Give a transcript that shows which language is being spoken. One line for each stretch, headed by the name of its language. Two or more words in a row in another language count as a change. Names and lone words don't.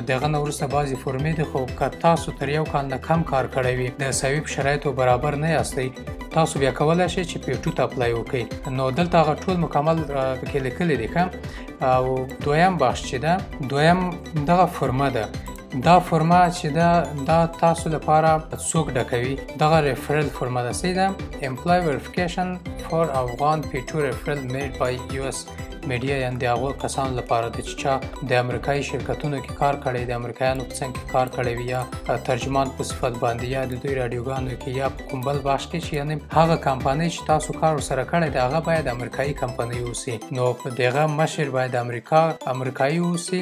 Pashto: دغه نه وروسته بعضې فورمې دي، خو که تاسو تر یو کال نه کم کار کړی وي، د SIV په شرایطو برابر نه یاستئ، تاسو بیا کولی شئ چې P2 ته اپلای وکړئ. نو دلته هغه ټول مکمل پکې لیکلي دي. او دویم بخش چې ده، دویم دغه فرمه ده. دا فرمه چې ده، دا تاسو لپاره څوک ډکوي. دغه ریفرل فرمه ده. څه ده؟
English: Employee verification for Afghan P2 referral made by US
Pashto: میډیا، یعنی د هغو کسانو لپاره ده چې چا د امریکایي شرکتونو کې کار کړی، د امریکایانو په څنګ کې کار کړی وي، یا ترجمان په صفت باندې، یا د دوی راډیوګانو کې، یا په کوم بل بخش کې چې یعنی هغه کمپنۍ چې تاسو کار ورسره کړی دی، هغه باید امریکایي کمپنۍ اوسي. نو په دغه مشر باید امریکایي اوسي.